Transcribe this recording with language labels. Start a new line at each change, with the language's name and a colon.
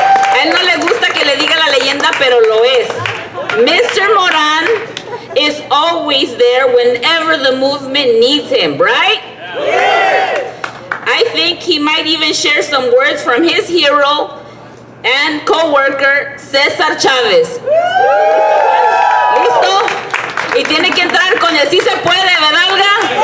Spanish: A él no le gusta que le diga la leyenda, pero lo es.
English: Mr. Morán is always there whenever the movement needs him, right? Yes. I think he might even share some words from his hero and co-worker, César Chávez.
Spanish: ¿Listo? Y tiene que entrar con el sí se puede, ¿verdad, Olga?